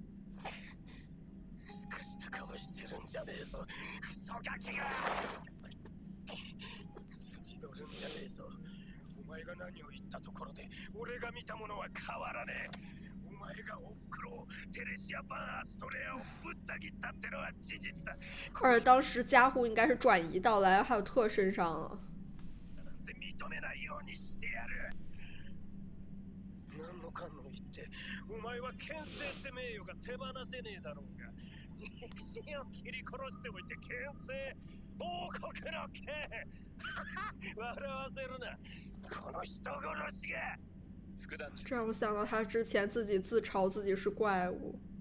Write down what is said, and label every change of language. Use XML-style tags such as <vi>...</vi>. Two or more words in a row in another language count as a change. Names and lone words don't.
<ja>すかした顔してるんじゃねえぞクソガキが。次乗るんじゃねえぞ。お前が何を言ったところで俺が見たものは変わらねえ。お前がおふくろをテレシア・バン・アストレアをぶった切ったってのは事実だ。</ja> <zh>而且当时加护应该是转移到莱恩还有特身上了。</zh> <ja>なんて認めないようにしてやる。何のかんの言ってお前は剣聖って名誉が手放せねえだろうが。肉親を切り殺しておいて剣聖王国の剣笑わせるなこの人殺しが。</ja> <zh>这让我想到他之前自己自嘲自己是怪物。</zh>